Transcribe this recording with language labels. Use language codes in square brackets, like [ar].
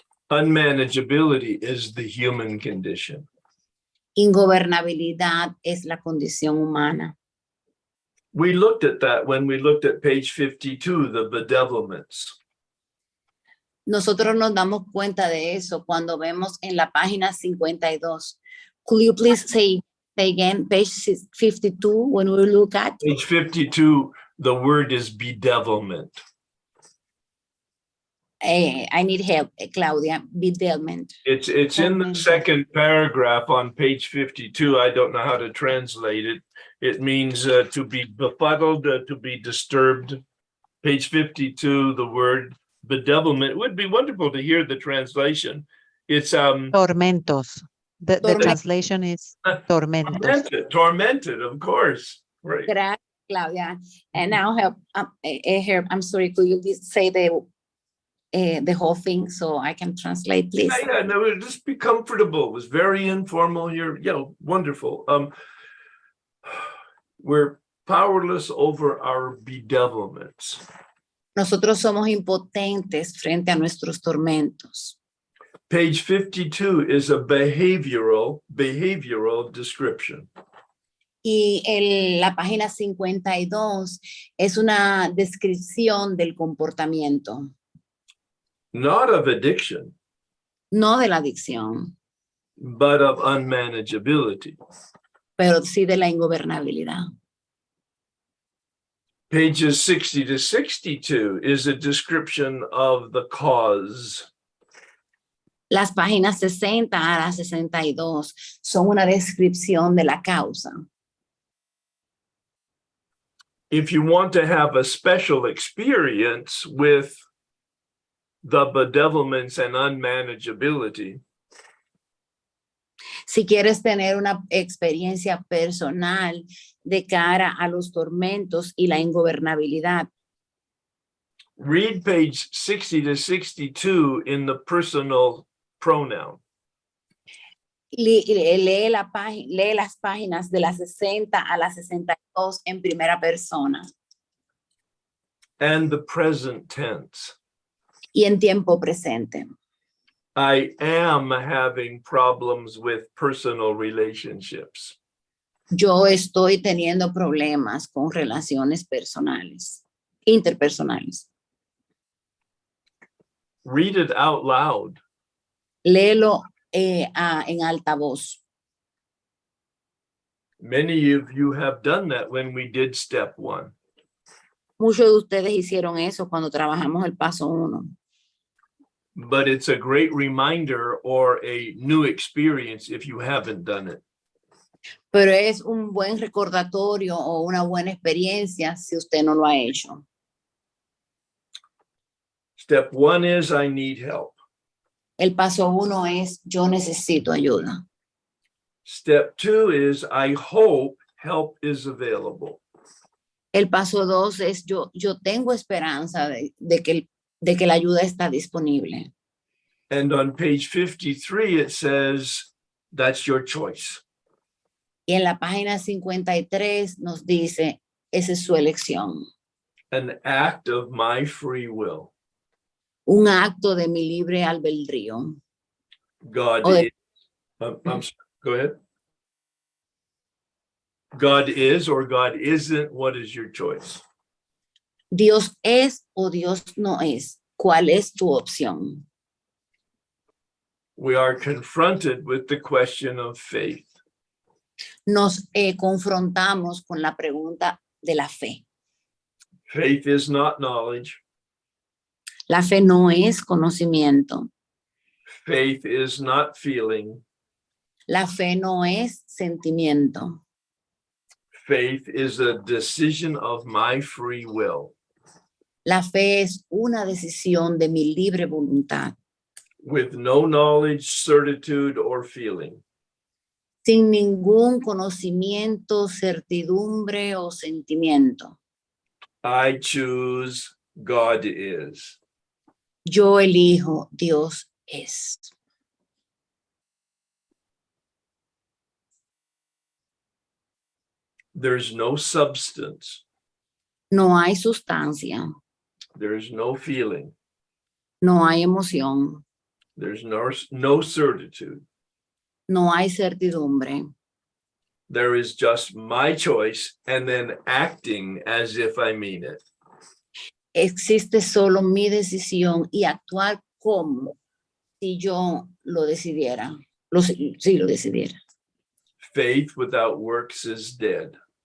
[en] Unmanageability is the human condition. [es] Ingobernabilidad es la condición humana. [en] We looked at that when we looked at page 52, the bedevilments. [es] Nosotros nos damos cuenta de eso cuando vemos en la página 52. [en] Could you please say again, page 52, when we look at? Page 52, the word is bedevilment. I need help, Claudia. Bedevilment. It's in the second paragraph on page 52. I don't know how to translate it. It means to be befuddled, to be disturbed. Page 52, the word bedevilment. It would be wonderful to hear the translation. It's Tormentos. The translation is tormentos. tormented, of course. Right. [es] Gracias, [en] Claudia. And now help. I'm sorry. Could you say the whole thing so I can translate, please? Yeah, no, just be comfortable. It was very informal. You're, wonderful. We're powerless over our bedevilments. [es] Nosotros somos impotentes frente a nuestros tormentos. [en] Page 52 is a behavioral description. [es] Y la página 52 es una descripción del comportamiento. [en] Not of addiction. [es] No de la adicción. [en] But of unmanageability. [es] Pero sí de la ingobernabilidad. [en] Pages 60 to 62 is a description of the cause. [es] Las páginas 60 a las 62 son una descripción de la causa. [en] If you want to have a special experience with the bedevilments and unmanageability, [es] Si quieres tener una experiencia personal de cara a los tormentos y la ingobernabilidad, [en] read page 60 to 62 in the personal pronoun. [es] lee las páginas de las 60 a las 62 en primera persona [en] And the present tense. [es] y en tiempo presente. [en] I am having problems with personal relationships. [es] Yo estoy teniendo problemas con relaciones personales, interpersonales. [en] Read it out loud. [es] Léelo en alta voz. [en] Many of you have done that when we did step 1. [es] Muchos de ustedes hicieron eso cuando trabajamos el paso 1. [en] But it's a great reminder or a new experience if you haven't done it. [es] Pero es un buen recordatorio o una buena experiencia si usted no lo ha hecho. [en] Step 1 is I need help. [es] El paso 1 es yo necesito ayuda. [en] Step 2 is I hope help is available. [es] El paso 2 es yo tengo esperanza de que la ayuda está disponible. [en] And on page 53, it says, that's your choice. [es] Y en la página 53 nos dice, esa es su elección. [en] An act of my free will. [es] Un acto de mi libre albedrío. [en] God Oh, is, I'm sorry, go ahead. God is or God isn't, what is your choice? [es] Dios es o Dios no es. ¿Cuál es tu opción? [en] We are confronted with the question of faith. [es] Nos confrontamos con la pregunta de la fe. [en] Faith is not knowledge. [es] La fe no es conocimiento. [en] Faith is not feeling. [es] La fe no es sentimiento. [en] Faith is a decision of my free will. [es] La fe es una decisión de mi libre voluntad. [en] With no knowledge, certitude, or feeling. [es] Sin ningún conocimiento, certidumbre o sentimiento. [en] I choose God is. [es] Yo elijo, Dios es. [en] There's no substance. [es] No hay sustancia, [en] There's no feeling. [es] no hay emoción, [en] There's no certitude. [es] no hay certidumbre. [en] There is just my choice and then acting as if I mean it. [es] Existe solo mi decisión y actuar como si yo lo decidiera. Si lo decidiera. [en] Faith without works is dead.